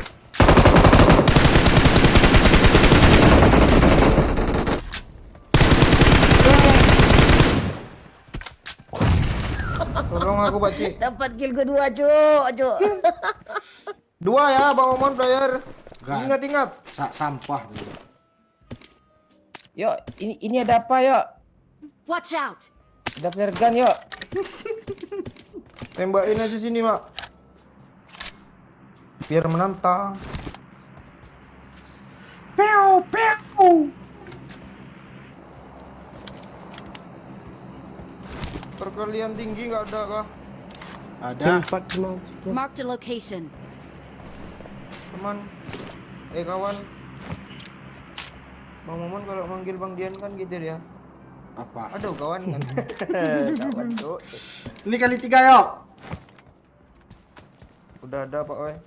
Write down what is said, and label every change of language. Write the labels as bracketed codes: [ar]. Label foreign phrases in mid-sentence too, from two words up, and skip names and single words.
[id] Tolong aku, Pak Cik. Dapat kill kedua, Cuk. 2 ya, Bang Omon player. Enggak. Ingat. Sampah dulu. Yuk, ini ada apa yuk? [en] Watch out! [id] Ada flare gun yuk. Tembakin aja sini, Mak. Biar menantang. Pew. Perkalian tinggi nggak ada kah? Ada. Tempat mau. [en] Marked a location. [id] Teman. Kawan. Bang Momon kalau manggil Bang Dian kan gitu dia. Apa? Aduh, kawan kan. Kawan, Cok. Ini kali 3 yuk. Udah ada, Pak Wei.